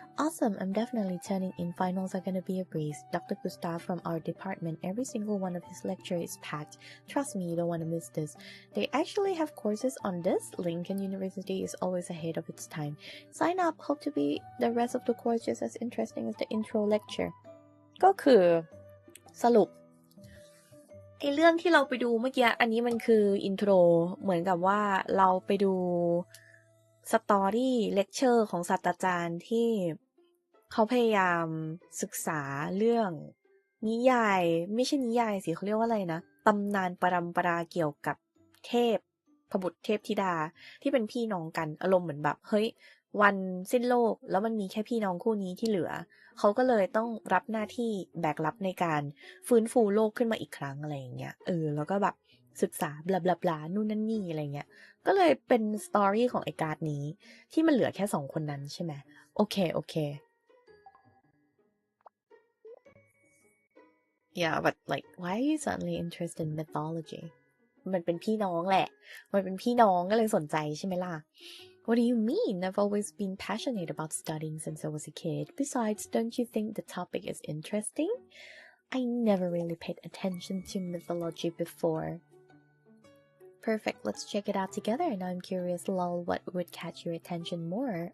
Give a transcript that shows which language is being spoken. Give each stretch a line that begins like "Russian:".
English: Awesome, I'm definitely turning in. Finals are gonna be a breeze. Dr. Gustav from our department, every single one of his lectures is packed. Trust me, you don't want to miss this. They actually have courses on this. Lincoln University is always ahead of its time. Sign up, hope to be the rest of the course just as interesting as the intro lecture.
Thai: ก็คือสรุปไอเรื่องที่เราไปดูเมื่อกี้อันนี้มันคืออินโทรเหมือนกับว่าเราไปดูสตอรี่เลคเชอร์ของศาสตราจารย์ที่เขาพยายามศึกษาเรื่องนิยายไม่ใช่นิยายสิเขาเรียกว่าอะไรนะตำนานปรัมปราเกี่ยวกับเทพ พบุตรเทพธิดาที่เป็นพี่น้องกันอารมณ์เหมือนแบบเฮ้ยวันสิ้นโลกแล้วมันมีแค่พี่น้องคู่นี้ที่เหลือเขาก็เลยต้องรับหน้าที่แบกรับในการฟื้นฟูโลกขึ้นมาอีกครั้งอะไรอย่างเงี้ยแล้วก็แบบศึกษาบลาบลาบลานู่นนั่นนี่อะไรเงี้ยก็เลยเป็นสตอรี่ของไอ้การ์ดนี้ ที่มันเหลือแค่2คนนั้นใช่ไหมโอเค
English: Yeah, but like, why are you suddenly interested in mythology?
Thai: มันเป็นพี่น้องแหละมันเป็นพี่น้องก็เลยสนใจใช่ไหมล่ะ
English: What do you mean? I've always been passionate about studying since I was a kid. Besides, don't you think the topic is interesting? I never really paid attention to mythology before. Perfect, let's check it out together. Now I'm curious, lol, what would catch your attention more?